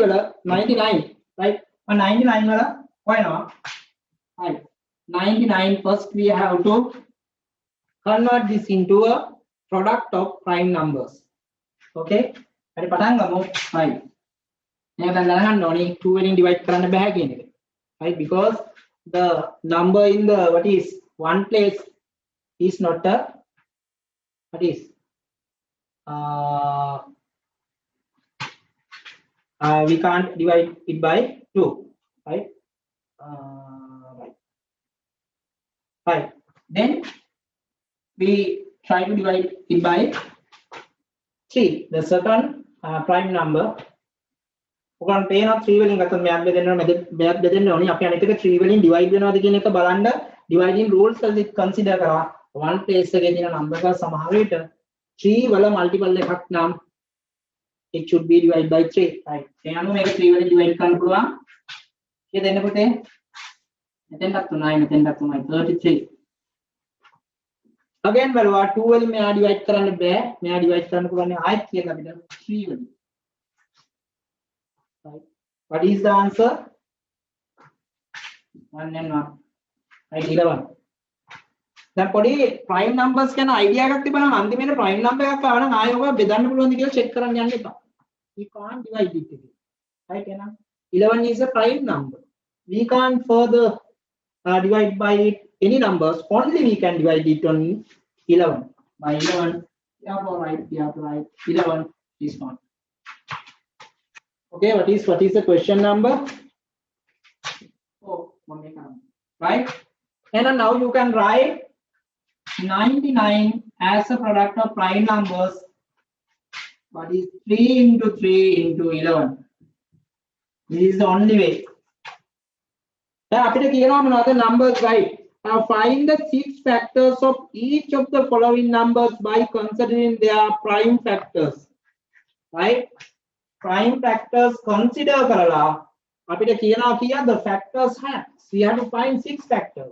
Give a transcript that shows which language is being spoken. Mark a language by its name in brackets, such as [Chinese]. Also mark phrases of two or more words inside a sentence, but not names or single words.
[English] වල 99 right [Sinhala] මම 99 වල හොයනවා [English] right 99 first we have to convert this into a product of prime numbers. [Sinhala] okay හරි පටන් ගමු. right මේක දැන් දැනගන්න ඕනේ 2 වලින් divide කරන්න බෑ කියන එක. [English] right because the number in the what is one place is not a what is we can't divide it by 2. right right then we try to divide it by 3, the second prime number. [Sinhala] ඔයගොල්ලන් පේනවා 3 වලින් ගත්තොත් මෙයක් බෙදෙන්න ඕනේ මෙයක් බෙදෙන්න ඕනේ. අපි අනිත් එක 3 වලින් divide වෙනවද කියන එක බලන්න [English] dividing rules [Sinhala] වලදී consider කරා. [English] one place [Sinhala] එකේ තියෙන number එක සමහර විට 3 වල multiple එකක් නම් [English] it should be divided by [Sinhala] 3. right ඒ අනුව මේක 3 වලින් divide කරන්න පුළුවන්. කීයද එන්නේ පුතේ? මෙතෙන්ටත් 3යි මෙතෙන්ටත් 3යි 33. again බලවා 2 වලින් මෙයා divide කරන්න බෑ. මෙයා divide කරන්න පුළුවන් ආයෙත් කියලා අපිට 3 වලින්. [English] right what is the answer? 1 and 1. right 11. [Sinhala] දැන් පොඩි [English] prime numbers [Sinhala] ගැන idea එකක් තිබුණා නම් අන්තිමේට [English] prime number [Sinhala] එකක් ආව නම් ආයෙ ඔබ බෙදන්න පුළුවන්ද කියලා check කරන්න යන්න එපා. [English] we can't divide it again. right එහෙනම් 11 is a prime number. we can't further divide by it any numbers. Only we can divide it on 11 by 11. Yeah, right. 11 is not. okay what is the question number? oh right and now you can write 99 as a product of prime numbers. What is 3 into 3 into 11? This is the only way. Now [Sinhala] අපිට කියනවා මොනවද [English] numbers right? Now find the 6 factors of each of the following numbers by considering their prime factors. right prime factors consider [Sinhala] කරලා අපිට කියනවා කියා [English] the factors has we have to find 6 factors.